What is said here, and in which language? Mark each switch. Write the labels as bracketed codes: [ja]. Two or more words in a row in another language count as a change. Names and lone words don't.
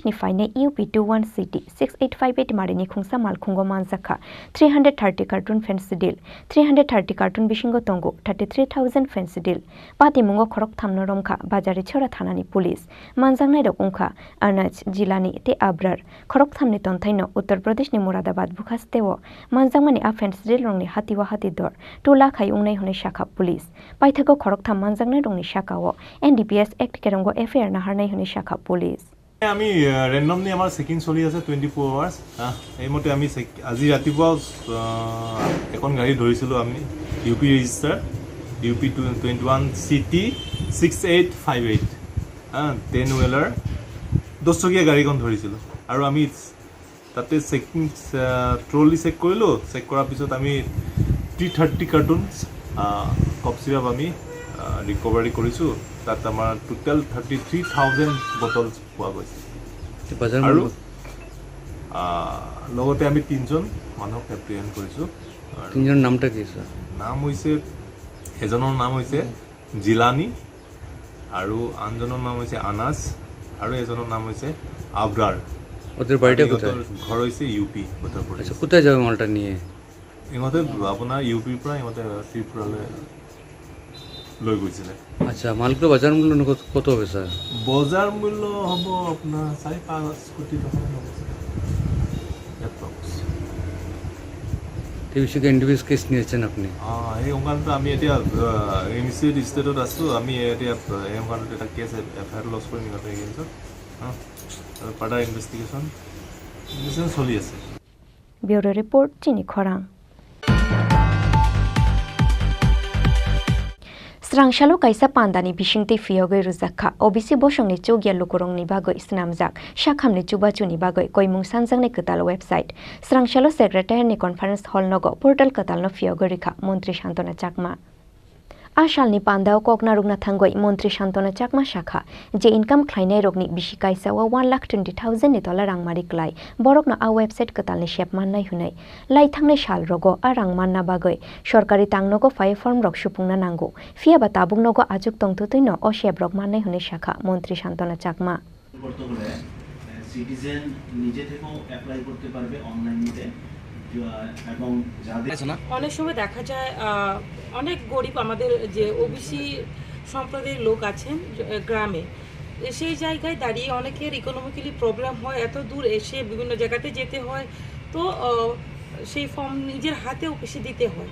[brx] नि फाइने UP21 सिटी 6858 मारिनि खुंसा मालखुंगो मानजाखा 330 कार्टून फेंसिडिल 330 कार्टून बिशिंगो तंगो 33,000 फेंसिडिल पातिमुंगो खरक थामनो रंखा बाजारी छोरा थानानि पुलिस मानजांनाय रक उंखा अरुणाच जिलानि ते आब्रार खरक थामनि तन्थाइनो उत्तर प्रदेश नि मुरादाबाद बुखास्तेव मानजांमानि आ फेंसिडिल रंनि हाति हाति दर टोला खाई उंनाय हने शाखा पुलिस पाइथाको खरकथाम मानजांनाय रंनि शाखाओ NDPS एक्ट केरंगो FIR नाहारनाय हने शाखा पुलिस [as] আমি ৰেন্ডমলি আমাৰ চেকিং চলি আছে 24 আৱাৰ্ছ এইমতে আমি আজি ৰাতিপুৱা এখন গাড়ী ধৰিছিলোঁ আমি UP ৰেজিষ্টাৰ UP21 সিটি 6858 10 হুইলাৰ 10 চকীয়া গাড়ীখন ধৰিছিলোঁ আৰু আমি তাতে [en] checking trolley check [as] কৰিলোঁ চেক কৰাৰ পিছত আমি 330 [en] carton cough syrup [as] আমি ৰিকভাৰী কৰিছোঁ তাত আমাৰ টোটেল 33,000 বটলছ পোৱা গৈছে আৰু লগতে আমি 3জন মানুহক এপ্ৰিহেণ্ড কৰিছোঁ। [bn] 3জন নামটা কি স্যার? [as] নাম হৈছে এজনৰ নাম হৈছে জিলানি আৰু আনজনৰ নাম হৈছে আনাস আৰু এজনৰ নাম হৈছে আব্ৰাৰ। [bn] ওদের বাড়িটা কোথায়? ঘর হয়েছে UP উত্তর প্রদেশ। আচ্ছা কোথায় যাবে মালটা নিয়ে? [as] ইহঁতে আপোনাৰ UPৰ পৰা ইহঁতে ত্ৰিপুৰালৈ লৈ গৈছিলে। [bn] আচ্ছা মালগুলো বাজার মূল্য কত হবে স্যার? [as] বজাৰ মূল্য হ'ব আপোনাৰ 4-5 কোটি টকা হ'ব এপ্ৰক্স। [bn] এই বিষয়ে NDPS কেস নিয়েছেন আপনি? [as] এই অংকানটো আমি এতিয়া [en] initiate state [as] আছোঁ, আমি এতিয়া এই অংকানটো এটা [en] case FIR lodge [as] কৰি ইহঁতে এগেইনষ্টত [en] further investigation [as] চলি আছে। [bn] ব্যুরো রিপোর্ট চিনি খরাং। [brx] स्रांशालो काइसा पान्दानि बिशिंगति फियोगै रुजाखा OBC बसंनि चौगिया लुकुरंनि बागै स्नामजाक शाखामनि चुबाचुनि बागै कयमुं सानजांनि कताल वेबसाइट स्रांशालो सेक्रेटारिनि [en] conference hall [brx] नगो पोर्टल कतालनो फियोगै रिखा मंत्री शान्तना चाकमा आशालनि पान्दाव ककना रुगना थांगै मंत्री शान्तना चाकमा शाखा जे इनकाम ख्लाइनाय रगनि बिसि काइसाव 1,20,000 नि डलार रांमारि क्लाय बरकनो आ वेबसाइट कतालनि शेप माननाय हुनै लाई थांनाय साल रगो आ रां मानना बागै सरकारि तांनगो फाय फर्म रग सुपुंना नांगौ फियाबा ताबुंनगो आजुक तंथुतैनो अ शेप रग माननाय हुनै शाखा मंत्री शान्तना चाकमा [bn] সিটিজেন নিজে থেকেও অ্যাপ্লাই করতে পারবে অনলাইনে এবং অনেক সময় দেখা যায় অনেক গরিব আমাদের যে OBC সম্প্রদায়ের লোক আছেন গ্রামে সেই জায়গায় দাঁড়িয়ে অনেকের [en] economically problem [bn] হয়, এত দূর এসে বিভিন্ন জায়গাতে যেতে হয়, তো সেই ফর্ম নিজের হাতে অফিসে দিতে হয়।